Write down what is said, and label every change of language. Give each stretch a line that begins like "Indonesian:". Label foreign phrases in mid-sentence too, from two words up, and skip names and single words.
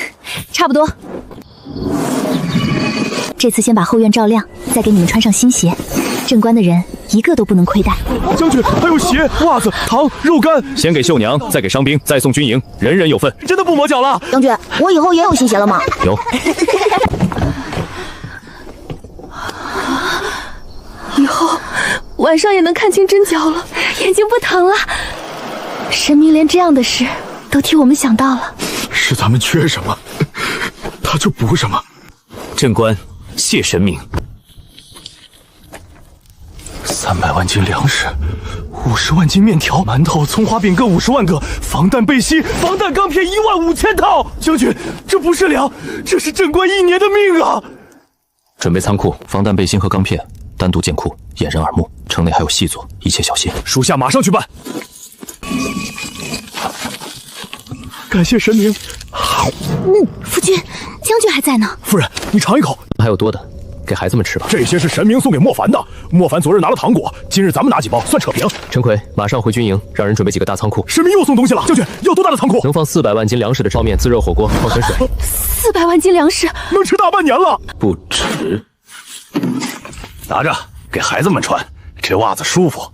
Chinese: 差不多。這次先把後院照亮，再給你們穿上新鞋。正官的人一個都不能虧待。將軍，還有鞋、襪子、糖、肉乾，先給秀娘，再給傷兵，再送軍營，人人有份。真的不磨腳了。將軍，我以後也有新鞋了嗎？有。以後晚上也能看清真腳了，眼睛不疼了。神明連這樣的事都替我們想到了。是咱們缺什麼，他就補什麼。正官，謝神明。 300萬斤糧食，50萬斤麵條、饅頭、蔥花餅各50萬個，防彈背心、防彈鋼片15000套。將軍，這不是糧，這是正官1年的命啊！準備倉庫，防彈背心和鋼片單獨建庫，掩人耳目。城內還有細作，一切小心。屬下馬上去辦。感謝神明。夫君，將軍還在呢。夫人，你嘗一口。還有多的，給孩子們吃吧。這些是神明送給莫凡的。莫凡昨日拿了糖果，今日咱們拿幾包，算扯平。陳奎，馬上回軍營，讓人準備幾個大倉庫。神明又送東西了。將軍，要多大的倉庫？能放400萬斤糧食的燒麵、自熱火鍋、矿泉水。 400萬斤糧食，能吃大半年了。不止。拿着，給孩子們穿，這襪子舒服。